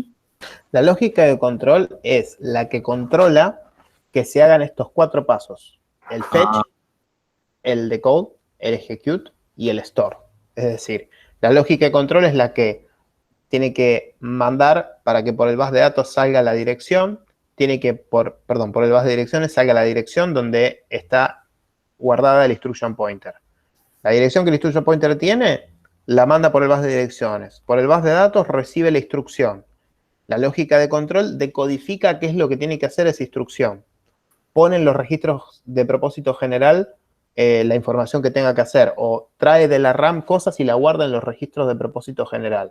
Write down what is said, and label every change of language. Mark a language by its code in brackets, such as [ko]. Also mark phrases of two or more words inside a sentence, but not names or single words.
[es] La lógica de control es la que controla que se hagan estos 4 pasos: el fetch, el decode, el execute y el store. Es decir, la lógica de control es la que tiene que mandar para que por el bus de datos salga la dirección, tiene que, por el bus de direcciones salga la dirección donde está guardada el [en] instruction pointer. [es] La dirección que el [en] instruction pointer [es] tiene, la manda por el bus de direcciones. Por el bus de datos recibe la instrucción. La lógica de control decodifica qué es lo que tiene que hacer esa instrucción. Pone en los registros de propósito general la información que tenga que hacer, o trae de la RAM cosas y la guarda en los registros de propósito general.